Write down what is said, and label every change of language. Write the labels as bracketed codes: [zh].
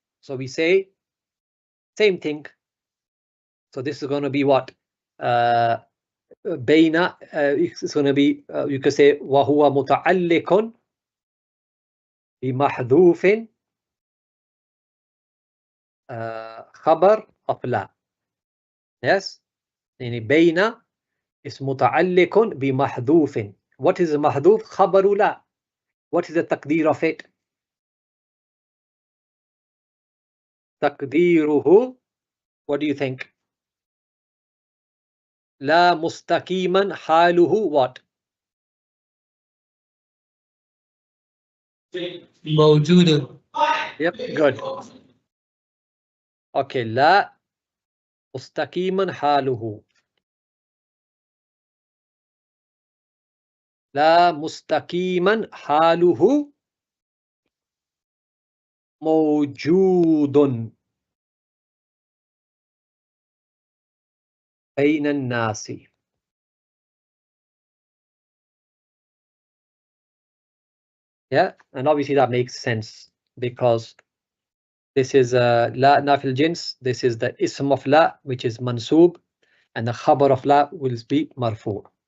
[en] So we say, same thing. So this is going to be what? Bayna, it's going to be, you could say, [ar] وَهُوَ مُتَعَلِّقٌ بِمَحْذُوفٍ [en] خبر of la. Yes? [ar] يعني بين is متعلق بمحذوف. [en] What is محذوف? [ar] خبر لا. [en] What is the تقدير of it? تقديره, what do you think? [ar] لا مستقيما حاله what? موجود. [en] Yep, good. [ar] Okay, لا مستقيما حاله. لا مستقيما حاله موجود بين الناس. [en] Yeah, and obviously that makes sense because this is la nafil jins, this is the ism of la which is mansoob, and the khabar of la will be marfu.